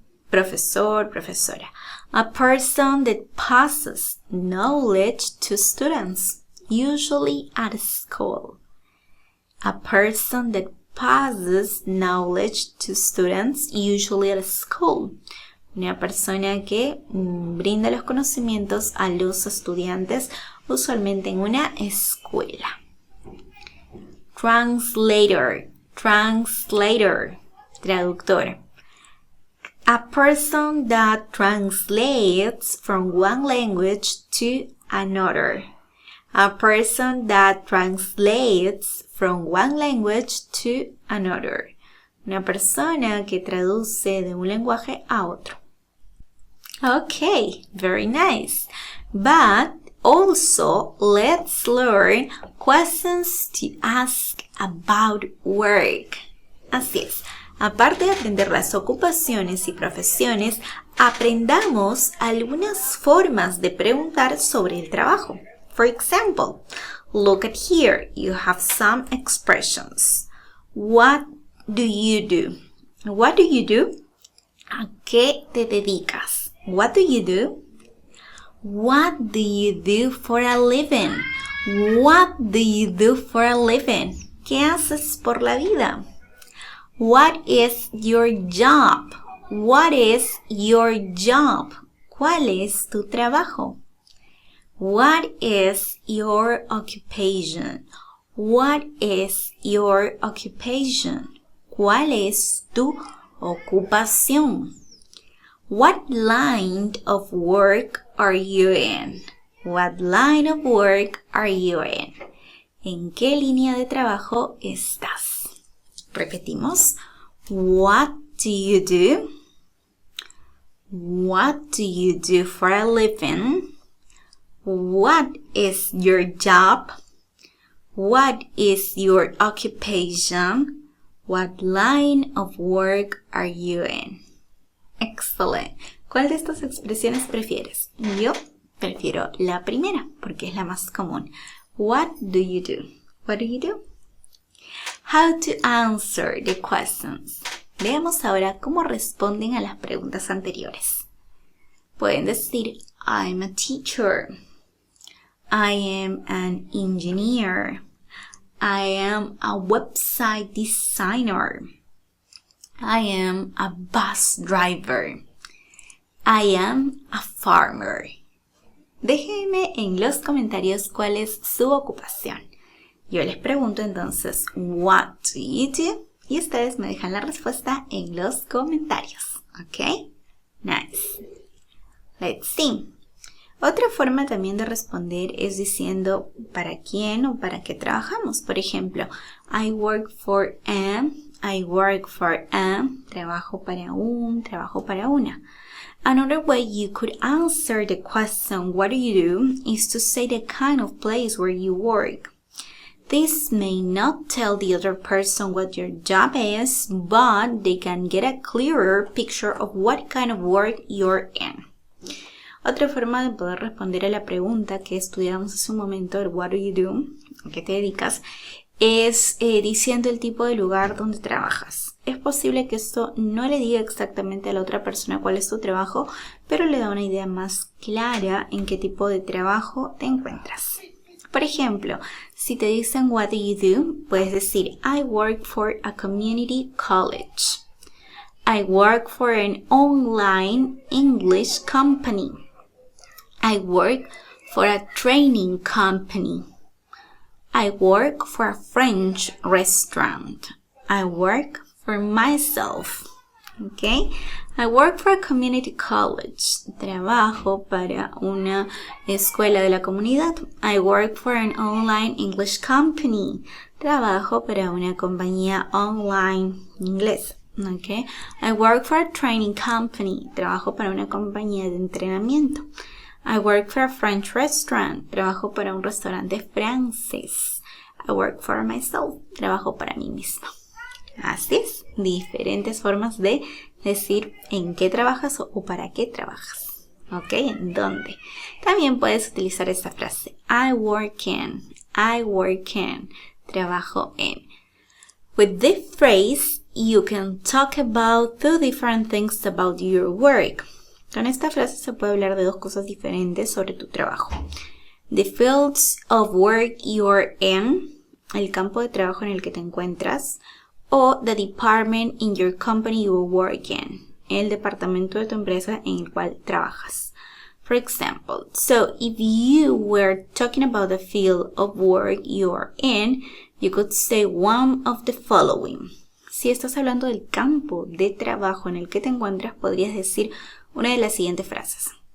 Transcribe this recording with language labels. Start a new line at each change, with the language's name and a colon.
Spanish: Profesor, profesora.
English: A person that passes knowledge to students, usually at school. A person that passes knowledge to students, usually at school.
Spanish: Una persona que brinda los conocimientos a los estudiantes, usualmente en una escuela.
English: Translator. Translator.
Spanish: Traductor.
English: A person that translates from one language to another. A person that translates from one language to another.
Spanish: Una persona que traduce de un lenguaje a otro.
English: Okay, very nice. But also, let's learn questions to ask about work.
Spanish: Así es. Aparte de aprender las ocupaciones y profesiones, aprendamos algunas formas de preguntar sobre el trabajo.
English: For example, look at here. You have some expressions. What do you do? What do you do?
Spanish: ¿A qué te dedicas?
English: What do you do? What do you do for a living? What do you do for a living?
Spanish: ¿Qué haces por la vida?
English: What is your job? What is your job?
Spanish: ¿Cuál es tu trabajo?
English: What is your occupation? What is your occupation?
Spanish: ¿Cuál es tu ocupación?
English: What line of work are you in? What line of work are you in?
Spanish: ¿En qué línea de trabajo estás? Repetimos.
English: What do you do? What do you do for a living? What is your job? What is your occupation? What line of work are you in? Excellent.
Spanish: ¿Cuál de estas expresiones prefieres? Yo prefiero la primera porque es la más común.
English: What do you do? What do you do? How to answer the questions.
Spanish: Veamos ahora cómo responden a las preguntas anteriores. Pueden decir,
English: I'm a teacher. I am an engineer. I am a website designer. I am a bus driver. I am a farmer.
Spanish: Déjenme en los comentarios cuál es su ocupación. Yo les pregunto entonces,
English: what do you do?
Spanish: Y ustedes me dejan la respuesta en los comentarios. ¿Ok?
English: Nice. Let's see.
Spanish: Otra forma también de responder es diciendo para quién o para qué trabajamos. Por ejemplo,
English: I work for a, I work for a,
Spanish: trabajo para un, trabajo para una.
English: Another way you could answer the question, what do you do, is to say the kind of place where you work. This may not tell the other person what your job is, but they can get a clearer picture of what kind of work you're in.
Spanish: Otra forma de poder responder a la pregunta que estudiamos hace un momento, el
English: what do you do,
Spanish: ¿a qué te dedicas?, es diciendo el tipo de lugar donde trabajas. Es posible que esto no le diga exactamente a la otra persona cuál es tu trabajo, pero le da una idea más clara en qué tipo de trabajo te encuentras. Por ejemplo, si te dicen
English: what do you do,
Spanish: puedes decir
English: I work for a community college. I work for an online English company. I work for a training company. I work for a French restaurant. I work for myself. Okay? I work for a community college.
Spanish: Trabajo para una escuela de la comunidad.
English: I work for an online English company.
Spanish: Trabajo para una compañía online inglesa.
English: Okay? I work for a training company.
Spanish: Trabajo para una compañía de entrenamiento.
English: I work for a French restaurant.
Spanish: Trabajo para un restaurante francés.
English: I work for myself.
Spanish: Trabajo para mí mismo. Así es, diferentes formas de decir en qué trabajas o para qué trabajas. ¿Ok? ¿En dónde? También puedes utilizar esta frase.
English: I work in. I work in.
Spanish: Trabajo en.
English: With this phrase, you can talk about two different things about your work.
Spanish: Con esta frase se puede hablar de dos cosas diferentes sobre tu trabajo.
English: The fields of work you're in,
Spanish: el campo de trabajo en el que te encuentras, o
English: the department in your company you work in,
Spanish: el departamento de tu empresa en el cual trabajas.
English: For example, so if you were talking about the field of work you're in, you could say one of the following.
Spanish: Si estás hablando del campo de trabajo en el que te encuentras, podrías decir una de las siguientes frases.